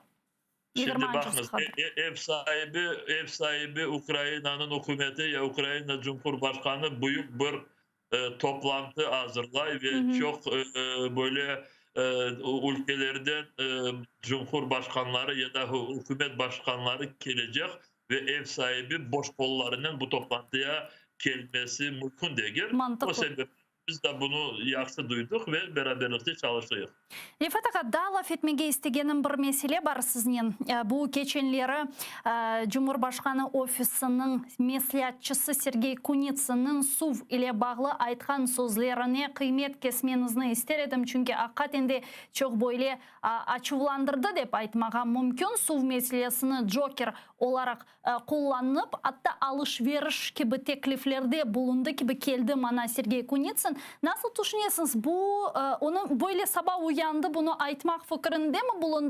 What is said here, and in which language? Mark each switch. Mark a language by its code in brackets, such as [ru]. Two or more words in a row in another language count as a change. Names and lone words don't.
[tr] Şimdi bakınız ev sahibi Ukrayna'nın hükümeti ya Ukrayna Cumhurbaşkanı büyük bir toplantı hazırlay ve çok böyle ülkelerden cumhurbaşkanları ya da hükümet başkanları gelecek ve ev sahibi boş kollarının bu toplantıya gelmesi mümkün değil. Mantıklı. O sebeple biz de bunu yaxşı duyduk ve beraberlikte çalıştık. [crh] Rifat ağa, da laf etmege istegenim bir mesele var sizden. Bu geçenleri Cumhurbaşkanı ofisinin mesliyatçısı Sergey Kunitsin'in SUV ile bağlı aytkan sözlerine kıymet kesmenizni ister edim. Çünkü hakikaten de çok böyle açıvlandırdı dep aytmağa mümkün. SUV meselesini Joker olarak kullanıp hatta alışveriş gibi tekliflerde bulundu gibi geldi mana Sergey Kunitsin. Nasıl düşünüyorsunuz? Bu onun böyle sabah uyandı bunu aytmak fikrinde mi bulundu?